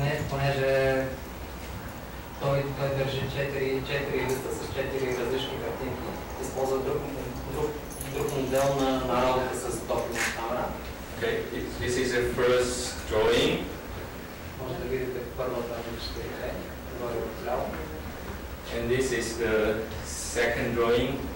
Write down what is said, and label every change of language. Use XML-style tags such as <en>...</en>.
<bg>Понеже той държи 4 листа с 4 различни картинки, използва друг модел на работа с топлина камера.</bg> <en>Okay, this is the first drawing.</en> <bg>Може да видите първата на 4, горе отляво.</bg> <en>And this is the second drawing.</en>